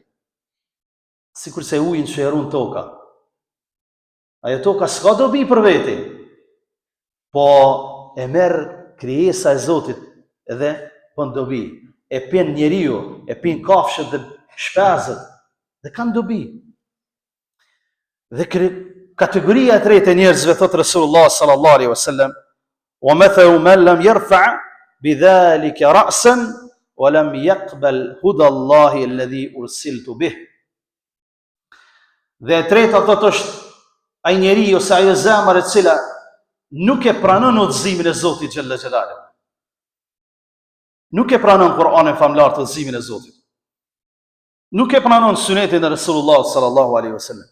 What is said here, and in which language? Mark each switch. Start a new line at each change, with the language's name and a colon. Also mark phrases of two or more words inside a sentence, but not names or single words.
Albanian: Sikur se ujin që e ruan toka. Ajo toka s'ka dobi për veti, po e merr krijesa e Zotit edhe pën dobi. E pin njeriu, e pin kafshët dhe shpezët, dhe kanë dobi. Dhe kategoria e tretë e njerëzve, thot Resulullah
Arabic: صلى الله عليه وسلم ومثل من لم يرفع بذلك رأسا ولم يقبل هدى الله الذي أرسلت به.
Albanian: Dhe e treta thot është ai njeri ose ajo zemër e cila nuk e pranon udhëzimin e Zotit
Arabic: جل جلاله.
Albanian: Nuk e pranon Kur'anin famlar të udhëzimin e Zotit. Nuk e pranon sunetin e Resulullah
Arabic: صلى الله عليه وسلم.